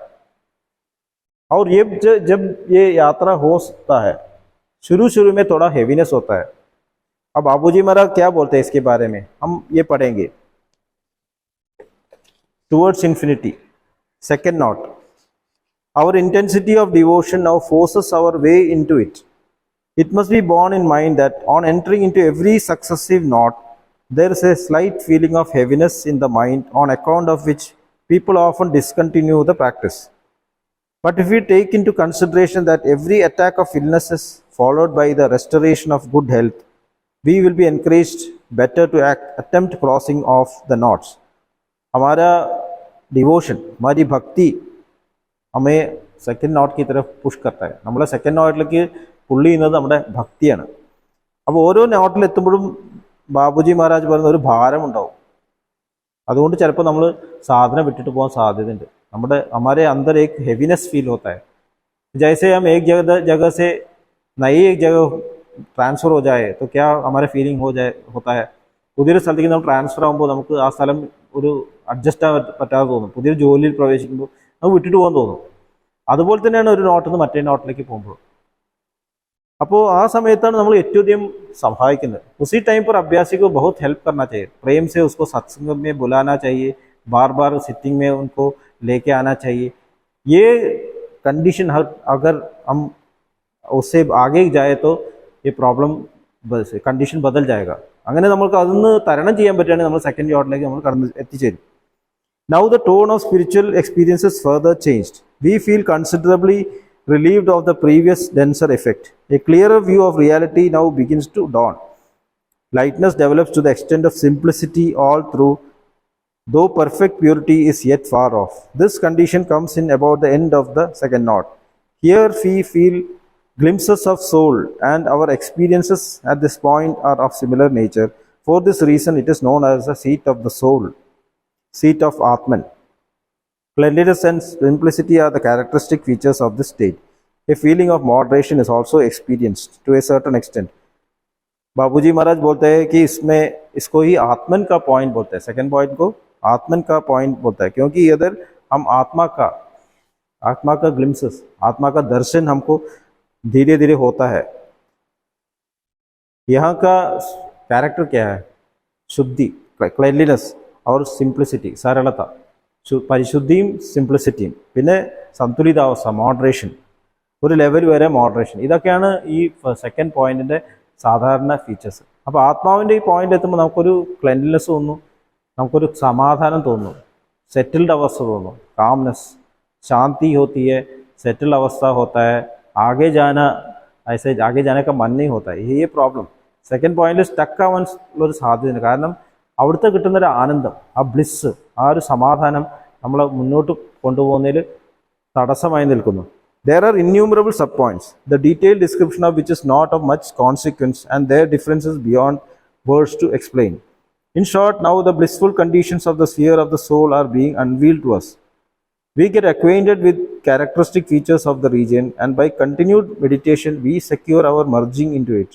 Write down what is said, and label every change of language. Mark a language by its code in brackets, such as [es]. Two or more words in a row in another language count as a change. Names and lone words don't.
[hi] और ये जब ये यात्रा हो सकता है, शुरू में थोड़ा हेवीनेस होता है. अब बाबूजी महाराज क्या बोलते हैं इसके बारे में हम ये पढ़ेंगे. [en] Towards infinity, second knot. Our intensity of devotion now forces our way into it. It must be borne in mind that on entering into every successive knot, there is a slight feeling of heaviness in the mind, on account of which people often discontinue the practice. But if we take into consideration that every attack of illness is followed by the restoration of good health, we will be encouraged better to attempt crossing of the knots. [hi] हमारा डिवोशन, हमारी भक्ति हमें [en] second knot [hi] की तरफ പുഷ് करता है. [ml] നമ്മളെ സെക്കൻഡ് നോട്ടിലേക്ക് പുള്ളി ചെയ്യുന്നത് നമ്മുടെ ഭക്തിയാണ്. അപ്പോൾ ഓരോ നോട്ടിലെത്തുമ്പോഴും ബാബുജി മഹാരാജ് പറയുന്ന ഒരു ഭാരം ഉണ്ടാവും. അതുകൊണ്ട് ചിലപ്പോൾ നമ്മൾ സാധന വിട്ടിട്ട് പോകാൻ സാധ്യതയുണ്ട്. [hi] हमारे अंदर एक [en] heaviness feel [hi] होता है. जैसे हम एक जगह से नई एक जगह ट्रांसफ़र हो जाए तो क्या हमारे फीलिंग होता है. [ml] പുതിയൊരു സ്ഥലത്തേക്ക് നമ്മൾ ട്രാൻസ്ഫർ ആകുമ്പോൾ നമുക്ക് ആ സ്ഥലം ഒരു അഡ്ജസ്റ്റ് ആകാൻ പറ്റാതെ തോന്നും. പുതിയൊരു ജോലിയിൽ പ്രവേശിക്കുമ്പോൾ നമുക്ക് വിട്ടിട്ട് പോകാൻ തോന്നും. അതുപോലെ തന്നെയാണ് ഒരു നോട്ടിൽ നിന്ന് മറ്റേ നോട്ടിലേക്ക് പോകുമ്പോൾ. അപ്പോൾ ആ സമയത്താണ് നമ്മൾ ഏറ്റവും അധികം സഹായിക്കുന്നത്. [hi] उसी टाइम पर अभ्यासी को बहुत हेल्प करना चाहिए. प्रेम से उसको सत्संग में बुलाना चाहिए, बार बार सिटिंग में उनको लेके आना चाहिए. ये कंडीशन अगर हम उससे आगे जाए तो ये [en] problem condition [hi] बदल जाएगा. [ml] അങ്ങനെ നമുക്ക് അതൊന്ന് തരണം ചെയ്യാൻ പറ്റുകയാണെങ്കിൽ നമ്മൾ സെക്കൻഡ് നോട്ടിലേക്ക് നമ്മൾ കടന്ന് എത്തിച്ചേരും. [en] Now the tone of spiritual experiences further changed. We feel considerably relieved of the previous denser effect. A clearer view of reality now begins to dawn. Lightness develops to the extent of simplicity all through, though perfect purity is yet far off. This condition comes in about the end of the second knot. Here we feel glimpses of soul, and our experiences at this point are of similar nature. For this reason it is known as the seat of the soul, seat of Atman. Cleanliness and simplicity are the characteristic features of this state. A feeling of moderation is also experienced to a certain extent. [hi] बाबूजी महाराज बोलते हैं कि इसमें इसको ही आत्मन का पॉइंट बोलते हैं. [en] second point [hi] को आत्मन का पॉइंट बोलता है, क्योंकि इधर हम आत्मा का ग्लिम्सेस, आत्मा का दर्शन हमको धीरे धीरे होता है. यहाँ का कैरेक्टर क्या है? शुद्धि, क्लेanलीनेस और सिंप्लिसिटी, सरलता, [ml] പരിശുദ്ധിയും സിംപ്ലിസിറ്റിയും, പിന്നെ സന്തുലിതാവസ്ഥ, മോഡറേഷൻ, ഒരു ലെവൽ വരെ മോഡറേഷൻ. ഇതൊക്കെയാണ് ഈ സെക്കൻഡ് പോയിന്റിൻ്റെ സാധാരണ ഫീച്ചേഴ്സ്. അപ്പോൾ ആത്മാവിൻ്റെ ഈ പോയിന്റ് എത്തുമ്പോൾ നമുക്കൊരു ക്ലെൻലിനെസ് തോന്നുന്നു, നമുക്കൊരു സമാധാനം തോന്നുന്നു, सेटल्ड अवस्था दोनों, कामनेस, शांति होती है, सेटल्ड अवस्था होता है, आगे जाना, ऐसे आगे जाने का मन नहीं होता है. ये प्रॉब्लम. സെക്കൻഡ് പോയിന്റിൽ സ്റ്റക്ക് ആവാൻ ഉള്ളൊരു സാധ്യതയുണ്ട്. കാരണം അവിടുത്തെ കിട്ടുന്നൊരു ആനന്ദം, ആ ബ്ലിസ്, ആ ഒരു സമാധാനം നമ്മളെ മുന്നോട്ട് കൊണ്ടുപോകുന്നതിൽ തടസ്സമായി നിൽക്കുന്നു. [en] There are innumerable subpoints, the detailed description of which is not of much consequence, and their differences beyond words to explain. In short, now the blissful conditions of the sphere of the soul are being unveiled to us. We get acquainted with characteristic features of the region, and by continued meditation we secure our merging into it.